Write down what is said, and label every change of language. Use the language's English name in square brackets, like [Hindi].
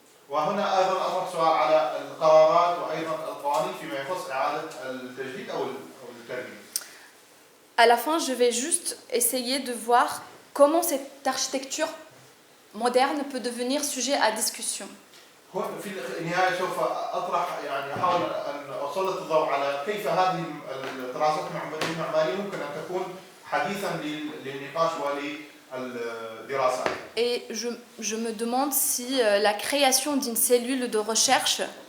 [Arabic] وهنا أيضا أطرح سؤال على القرارات وأيضا القوانين فيما يخص إعادة التجديد أو الترميم. [French] À la fin, je vais juste essayer de voir comment cette architecture moderne peut devenir sujet à discussion. [Arabic] في النهاية سوف أطرح يعني أحاول أن أسلط الضوء على كيف هذه الطرازات المعمارية ممكن أن تكون حديثا للنقاش وللدراسة. [French] Et je me demande si la création d'une cellule de recherche